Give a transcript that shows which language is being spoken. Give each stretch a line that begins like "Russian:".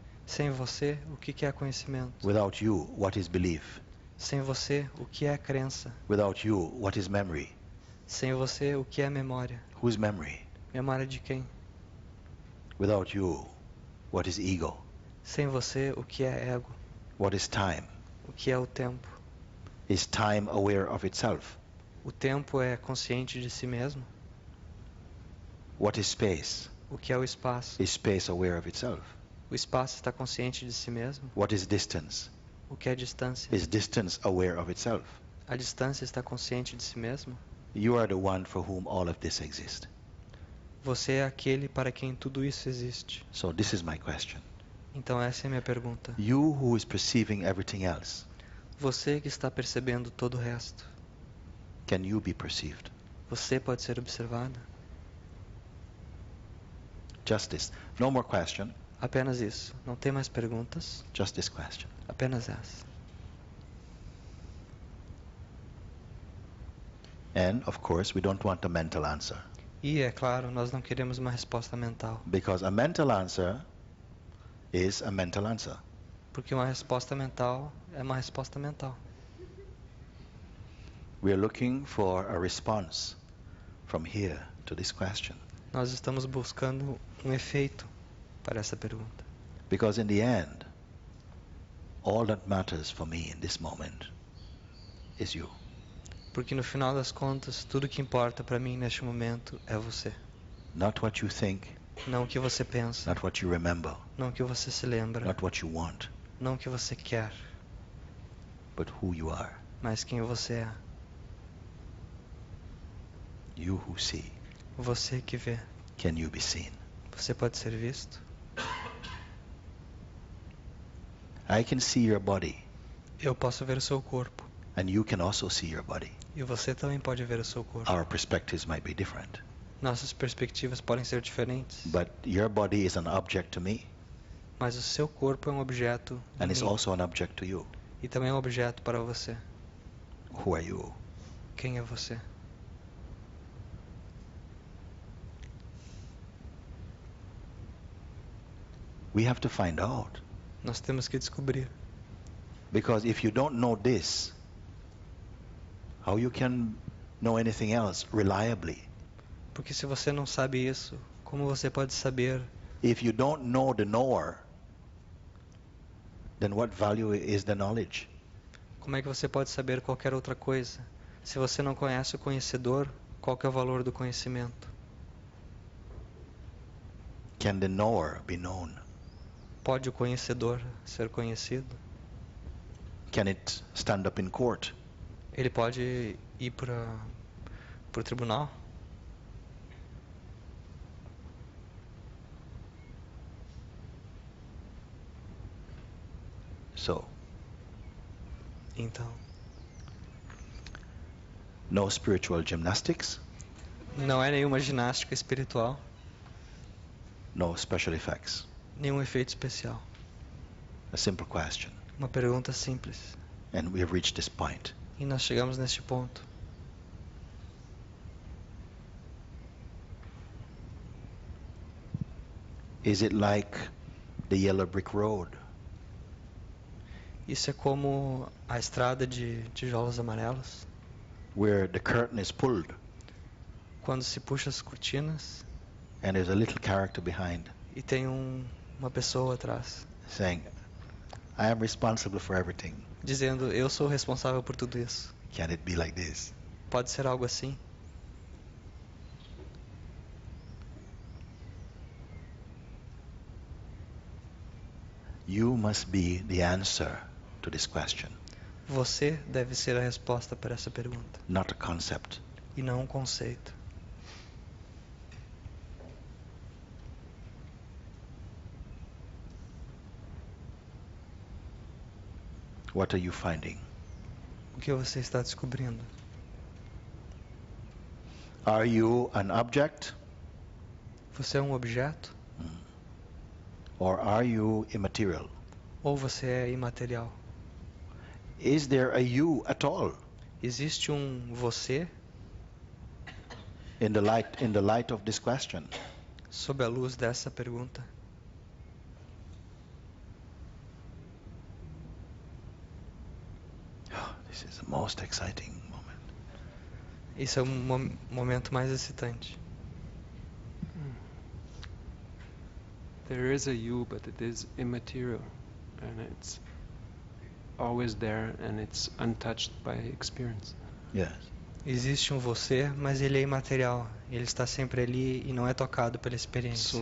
Portuguese: Sem você, o que é conhecimento?
English: Without you, what is belief?
Portuguese: Sem você, o que é crença?
English: Without you, what is memory?
Portuguese: Sem você, o que é memória?
English: Whose memory?
Portuguese: Memória de quem?
English: Without you, what is ego?
Portuguese: Sem você, o que é ego?
English: What is time?
Portuguese: O que é o tempo?
English: Is time aware of itself?
Portuguese: O tempo é consciente de si mesmo?
English: What is space?
Portuguese: O que é o espaço?
English: Is space aware of itself?
Portuguese: O O espaço está consciente de si mesmo?
English: What is distance?
Portuguese: O que é distância?
English: Is distance aware of itself?
Portuguese: A distância está consciente de si mesmo?
English: You are the one for whom all of this exists.
Portuguese: Você é aquele para quem tudo isso existe.
English: So this is my question.
Portuguese: Então essa é a minha pergunta.
English: You who is perceiving everything else,
Portuguese: Você que está percebendo todo o resto,
English: can you be perceived?
Portuguese: você pode ser observado?
English: Just this. No more question.
Portuguese: Apenas isso. Não tem mais perguntas.
English: Just this question.
Portuguese: Apenas essa.
English: And of course, we don't want a mental answer,
Portuguese: E, é claro, nós não queremos uma resposta mental.
English: because a mental answer is a mental answer.
Portuguese: Porque uma resposta mental é uma resposta mental.
English: We are looking for a response from here to this question,
Portuguese: Nós estamos buscando um efeito para essa pergunta.
English: because in the end, all that matters for me in this moment is you.
Portuguese: Porque no final das contas, tudo que importa para mim neste momento é você.
English: Not what you think,
Portuguese: Não o que você pensa,
English: not what you remember,
Portuguese: não o que você se lembra,
English: not what you want,
Portuguese: não o que você quer,
English: but who you are.
Portuguese: mas quem você é.
English: You who see.
Portuguese: Você que vê.
English: Can you be seen?
Portuguese: Você pode ser visto?
English: I can see your body,
Portuguese: Eu posso ver o seu corpo.
English: and you can also see your body.
Portuguese: E você também pode ver o seu corpo.
English: Our perspectives might be different,
Portuguese: Nossas perspectivas podem ser diferentes,
English: but your body is an object to me,
Portuguese: mas o seu corpo é um objeto
English: and
Portuguese: em
English: it's
Portuguese: mim,
English: also an object to you.
Portuguese: e também é um objeto para você.
English: Who are you?
Portuguese: Quem é você?
English: We have to find out,
Portuguese: Nós temos que descobrir.
English: because if you don't know this, how you can know anything else reliably?
Portuguese: Porque se você não sabe isso, como você pode saber?
English: If you don't know the knower, then what value is the knowledge?
Portuguese: Como é que você pode saber qualquer outra coisa? Se você não conhece o conhecedor, qual que é o valor do conhecimento?
English: Can the knower be known?
Portuguese: Pode o conhecedor ser conhecido?
English: Can it stand up in court?
Portuguese: Ele pode ir para o tribunal?
English: So,
Portuguese: Então,
English: no spiritual gymnastics,
Portuguese: não é nenhuma ginástica espiritual,
English: no special effects.
Portuguese: nenhum efeito especial.
English: A simple question.
Portuguese: Uma pergunta simples.
English: And we have reached this point.
Portuguese: E nós chegamos neste ponto.
English: Is it like the yellow brick road,
Portuguese: Isso é como a estrada de tijolos amarelos,
English: where the curtain is pulled
Portuguese: quando se puxa as cortinas
English: and there's a little character behind
Portuguese: e tem uma pessoa atrás,
English: saying, I am responsible for everything.
Portuguese: dizendo, eu sou responsável por tudo isso.
English: Can it be like this?
Portuguese: Pode ser algo assim?
English: You must be the answer to this question,
Portuguese: Você deve ser a resposta para essa pergunta,
English: not a concept.
Portuguese: e não um conceito.
English: What are you finding?
Portuguese: O que você está descobrindo?
English: Are you an object,
Portuguese: Você é um objeto?
English: or are you immaterial?
Portuguese: Ou você é imaterial?
English: Is there a you at all
Portuguese: Existe um você
English: in the light of this question?
Portuguese: sob a luz dessa pergunta?
English: This is the most exciting moment.
Portuguese: Isso é momento mais excitante.
English: There is a you, but it is immaterial, and it's always there, and it's untouched by experience. Yes.
Portuguese: Existe um você, mas ele é imaterial. Ele está sempre ali e não é tocado pela experiência.